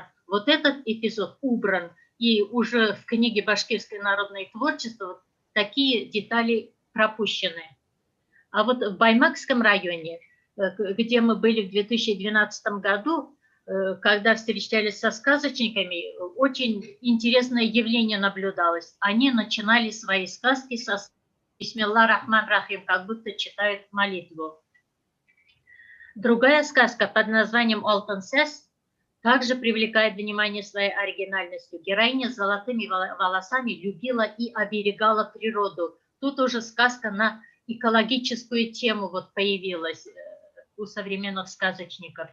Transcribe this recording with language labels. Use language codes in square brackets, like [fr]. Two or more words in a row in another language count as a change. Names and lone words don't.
[ru] Вот этот эпизод убран, и уже в книге «Башкирское народное творчество» вот такие детали пропущены. А вот в Баймакском районе, где мы были в 2012 году, когда встречались со сказочниками, очень интересное явление наблюдалось. Они начинали свои сказки со [ar] «بسم الله الرحمن الرحيم», [ru] как будто читают молитву. Другая сказка под названием «Алтын сәс» также привлекает внимание своей оригинальностью. Героиня с золотыми волосами любила и оберегала природу. Тут уже сказка на экологическую тему вот появилась у современных сказочников.